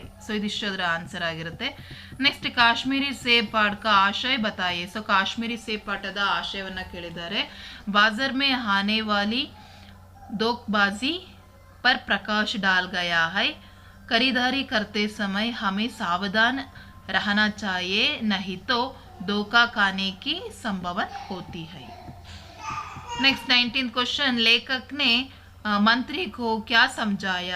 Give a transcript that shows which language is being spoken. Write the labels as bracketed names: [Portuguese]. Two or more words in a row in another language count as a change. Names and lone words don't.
[Kannada] ಸೊ ಇದಿಷ್ಟು ಅದರ ಆನ್ಸರ್ ಆಗಿರುತ್ತೆ. ನೆಕ್ಸ್ಟ್ ಕಾಶ್ಮೀರಿ ಸೇಬ್ [Hindi] पाठ का आशय बताइए. [Kannada] ಸೊ ಕಾಶ್ಮೀರಿ ಸೇಬ್ ಪಾಠದ ಆಶಯವನ್ನು ಕೇಳಿದ್ದಾರೆ. [Hindi] बाजार में आने वाली धोखेबाजी पर प्रकाश डाल गया है. खरीदारी करते समय हमें सावधान रहना चाहिए, नहीं तो धोखा खाने की संभावना होती है. [English] next 19th question, [Hindi] लेखक ने मंत्री को क्या समझाया.